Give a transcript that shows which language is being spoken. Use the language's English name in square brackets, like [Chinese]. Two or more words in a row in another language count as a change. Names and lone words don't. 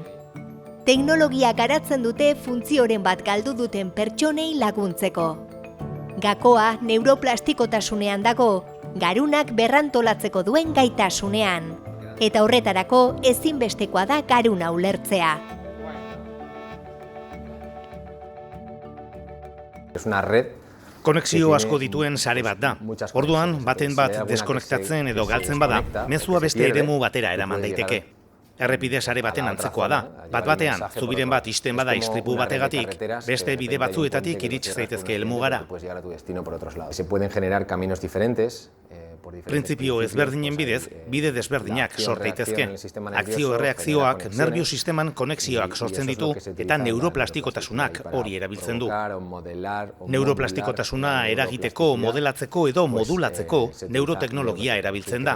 [Basque] Teknologia garatzen dute funtzioren bat galdu duten pertsonei laguntzeko. Gakoa neuroplastikotasunean dago, garunak berrantolatzeko duen gaitasunean. Eta horretarako ezinbestekoa da garuna ulertzea. [Spanish] Es una red. [Basque] Konexio asko dituen sare bat da. Orduan, baten bat deskonektatzen edo galtzen bada, mezua beste eremu batera eraman daiteke. Errepide sare baten antzekoa da. Bat-batean, zubiren bat ixten bada istripu bategatik, beste bide batzuetatik irits zaitezke helmugara. [Spanish] Se pueden generar caminos diferentes. [Basque] Printzipio ezberdinen bidez, bide desberdinak sort daitezke. Akzio-erreakzioak nerbio sisteman konexioak sortzen ditu eta neuroplastikotasunak hori erabiltzen du. Neuroplastikotasuna eragiteko, modelatzeko edo modulatzeko neuroteknologia erabiltzen da.